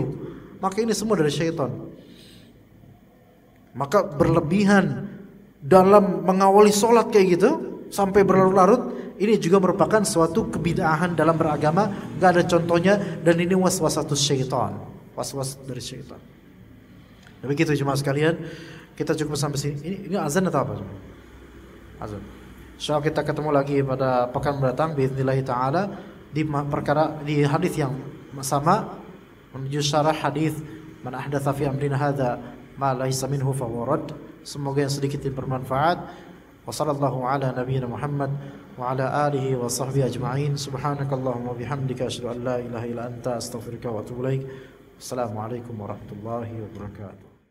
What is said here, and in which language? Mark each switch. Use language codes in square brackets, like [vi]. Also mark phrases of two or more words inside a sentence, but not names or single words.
[id] Maka ini semua dari syaitan. Maka berlebihan dalam mengawali sholat kayak gitu sampai berlarut-larut, ini juga merupakan suatu kebid'ahan dalam beragama, enggak ada contohnya, dan ini [ar] وسوسة الشيطان, [id] waswas dari syaitan. Dan begitu jemaah sekalian, kita cukup sampai sini. Ini azan atau apa? Azan. Insyaallah kita ketemu lagi pada pekan mendatang [ar] بإذن الله تعالى [id] di perkara di hadis yang sama, menuju syarah hadis [ar] من أحدث في أمرنا هذا ما ليس منه فهو رد. [id] Semoga yang sedikit ini bermanfaat. [ar] وصلى الله على نبينا محمد وعلى آله وصحبه أجمعين. سبحانك اللهم وبحمدك أشهد أن لا إله إلا أنت أستغفرك وأتوب إليك. السلام عليكم ورحمة الله وبركاته.